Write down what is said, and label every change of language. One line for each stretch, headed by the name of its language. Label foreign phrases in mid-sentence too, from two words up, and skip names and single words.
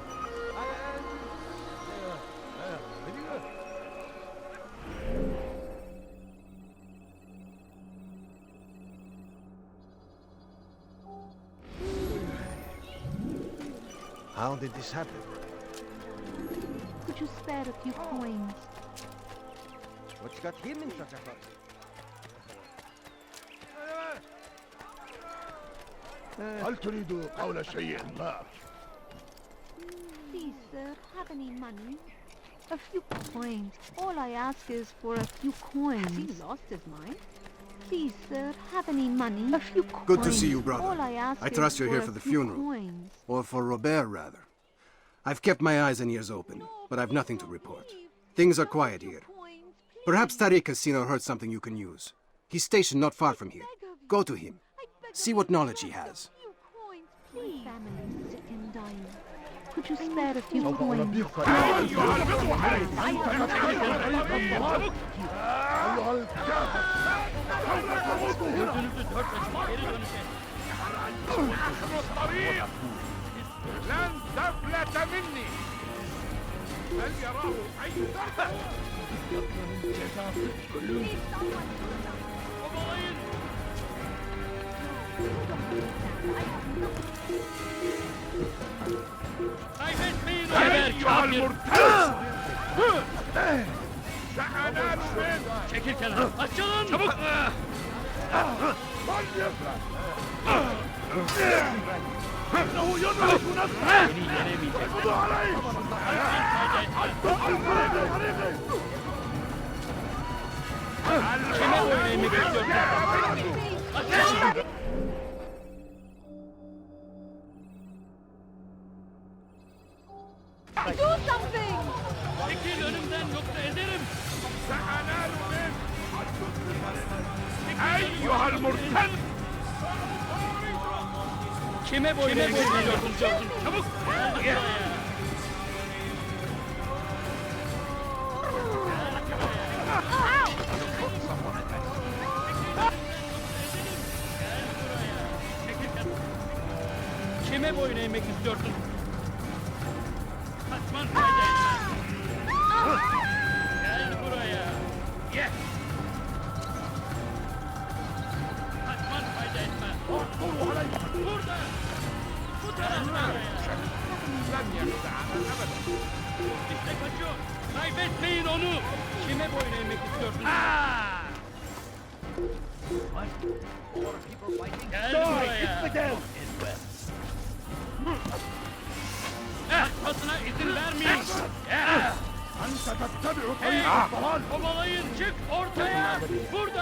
English: How did this happen? Could you spare a few coins? What's got him in such a fuss?
Arabic: هل تريد قول شيء ما؟
English: Please, sir, have any money? A few coins. All I ask is for a few coins. Has he lost his mind? Please, sir, have any money? A few coins. Good to see you, brother. All I ask I trust is you're for here a for the few funeral. Coins. Or for Robert, rather. I've kept my eyes and ears open, but I've nothing to report. Things are quiet here. Perhaps Tariq has seen or heard something you can use. He's stationed not far from here. Go to him. See what knowledge he has. My family is sick and dying. Could you spare a few coins?
Arabic: لن تفلت مني. هل يراه أي أيها المرتد! سأنال منك!
Turkish: Çekil kenara. Açılın. Çabuk.
Arabic: من يفعل؟ إنه يدرك نفسه! اقبضوا عليه!
Turkish: Kime oynayayım bekliyorum. Açılın.
English: Do something!
Turkish: Çekil önümden yoksa ederim.
Arabic: سأنال منك! أيها المرتد!
Turkish: Kime boyun eğiyorsun Jordan? Çabuk. Gel buraya. Kime boyun eğmek istiyorsun? Kaçman fayda etmez. Gel buraya. Ye. Kaçman fayda etmez. Burada. Bu tarafta.
Arabic: لن يخدعنا أبدا.
Turkish: onu! Kime boyun eğmek istiyorsun? Gel buraya! Kaçmasına izin vermeyin! Hey! Kovalayın, çık ortaya! Burada!